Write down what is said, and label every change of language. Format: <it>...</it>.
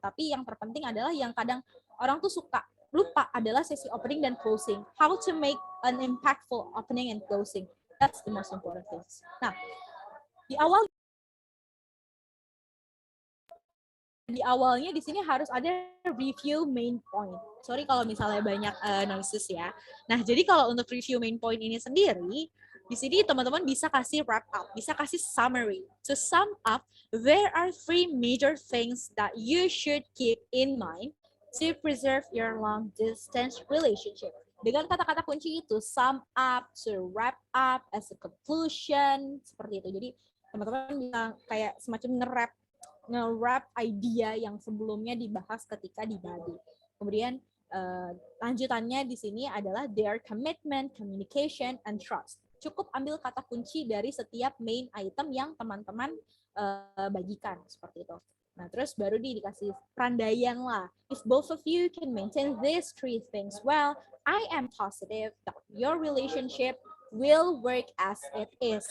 <id>Tapi yang terpenting adalah yang kadang orang tuh suka lupa adalah sesi opening dan closing.</id> <en>How to make an impactful opening and closing. That's the most important things.</en> <id>Nah, di awalnya di sini harus ada review main point. Sorry kalau misalnya banyak noises ya. Nah, jadi kalau untuk review main point ini sendiri, di sini teman-teman bisa kasih wrap up, bisa kasih summary.</id> <en>To sum up, there are 3 major things that you should keep in mind to preserve your long distance relationship.</en> <id>Dengan kata-kata kunci itu,</id> <en>sum up, to wrap up, as a conclusion,</en> <id>seperti itu. Jadi teman-teman bisa kayak semacam nge-wrap idea yang sebelumnya dibahas ketika di body. Kemudian lanjutannya di sini adalah</id> <en>their commitment, communication, and trust.</en> <id>Cukup ambil kata kunci dari setiap main item yang teman-teman bagikan seperti itu. Nah, terus baru dikasih perandaian lah.</id> <en>If both of you can maintain these 3 things well, I am positive that your relationship will work as it is.</en>